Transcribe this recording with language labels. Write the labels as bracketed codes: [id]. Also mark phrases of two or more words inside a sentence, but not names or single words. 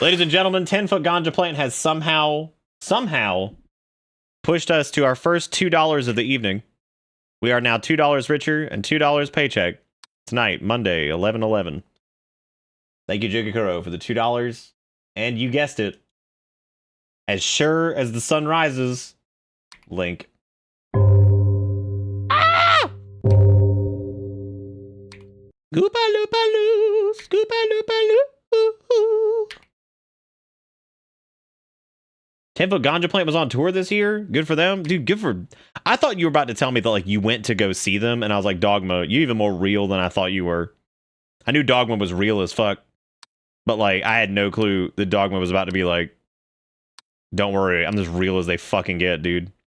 [en] Ladies and gentlemen, 10-foot ganja plant has somehow pushed us to our first $2 of the evening. We are now $2 richer and $2 paycheck tonight, Monday, 11/11. Thank you, Jigakuro, for the $2. And you guessed it, as sure as the sun rises, Link. Ah! Scoopa-Loopa-Loo, Scoopa-Loopa-Loo. 10-foot ganja plant was on tour this year. Good for them, dude. Good for. I thought you were about to tell me that like you went to go see them, and I was like, Dogma, you even more real than I thought you were. I knew Dogma was real as fuck, but like I had no clue that Dogma was about to be like, don't worry, I'm as real as they fucking get, dude.